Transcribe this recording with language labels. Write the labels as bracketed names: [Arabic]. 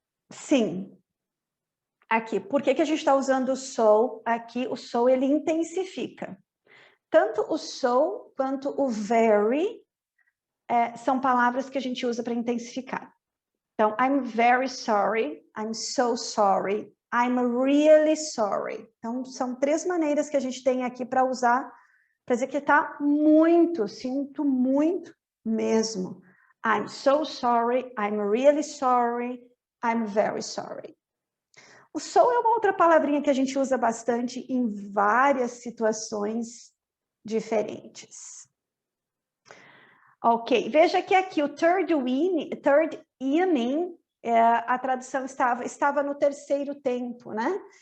[Portuguese] Sim. Aqui, por que a gente está usando o so aqui? O so, ele intensifica. Tanto o so quanto o very são palavras que a gente usa para intensificar. [English] Então, I'm very sorry, I'm so sorry, I'm really sorry. [Portuguese] Então, são 3 maneiras que a gente tem aqui para usar, para dizer que está muito, sinto muito mesmo. [English] I'm so sorry, I'm really sorry, I'm very sorry. [Portuguese] O so é uma outra palavrinha que a gente usa bastante em várias situações diferentes. Ok, veja que aqui o third inning, a tradução estava no terceiro tempo, né?